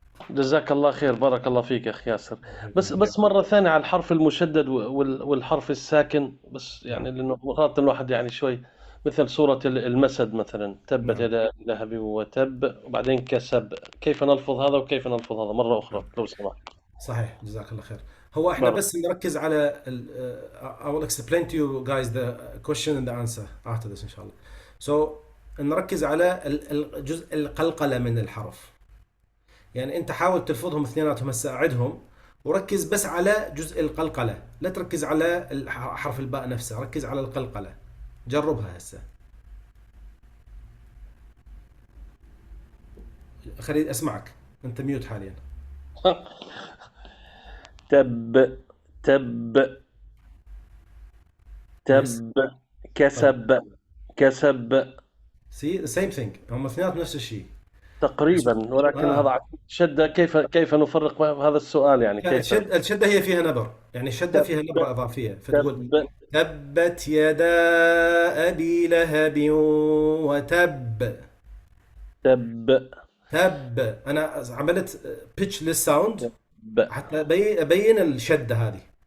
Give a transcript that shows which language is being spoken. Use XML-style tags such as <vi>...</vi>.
<ar>جزاك الله خير، بارك الله فيك أخي ياسر. بس مرة ثانية على الحرف المشدد والحرف الساكن، بس يعني لأنه مرات الواحد يعني شوي مثل سورة المسد مثلا، تبت يدا لهب وتب وبعدين كسب، كيف نلفظ هذا وكيف نلفظ هذا مرة أخرى لو سمحت؟ صحيح، جزاك الله خير. هو احنا بس نركز على</ar> <en>I will explain to you guys the question and the answer after this</en> <ar>إن شاء الله. So نركز على الجزء القلقلة من الحرف. يعني انت حاول تلفظهم اثنيناتهم هسه اعدهم وركز بس على جزء القلقلة، لا تركز على حرف الباء نفسه، ركز على القلقلة. جربها هسه. خليني اسمعك، انت ميوت حاليا. تب تب تب كسب كسب.</ar> <en>See the same thing،</en> <ar>هم اثنيناتهم نفس الشيء تقريبا، ولكن هذا شدة. كيف نفرق هذا السؤال يعني؟ كيف الشدة هي فيها نبر، يعني الشدة فيها نبرة إضافية، فتقول تبت يدا أبي لهب وتب. تب أنا عملت pitch للساوند حتى أبين الشدة هذه.</ar>